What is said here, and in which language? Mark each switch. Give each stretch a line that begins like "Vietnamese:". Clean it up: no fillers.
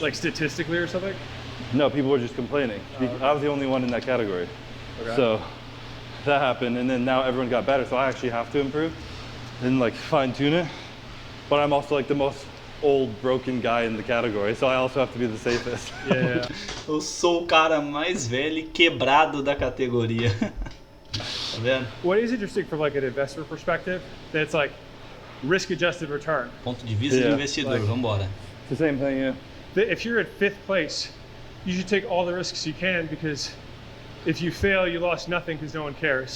English: Like statistically or something? No, people were just complaining. Okay. I was the only one in that category. Okay. So that happened, and then now everyone got better, so I actually have to improve and like fine tune it. But I'm also like the most old broken guy in the category, so I also have to be the safest. Yeah.
Portuguese: Eu sou o cara mais velho e quebrado da categoria. Tá vendo?
English: What is interesting from like an investor perspective, that's like risk-adjusted return.
Portuguese: Ponto de vista de investidor, vambora.
English: It's the same thing, yeah. If you're at 5th place, you should take all the risks you can, because if you fail, you lost nothing because no one cares.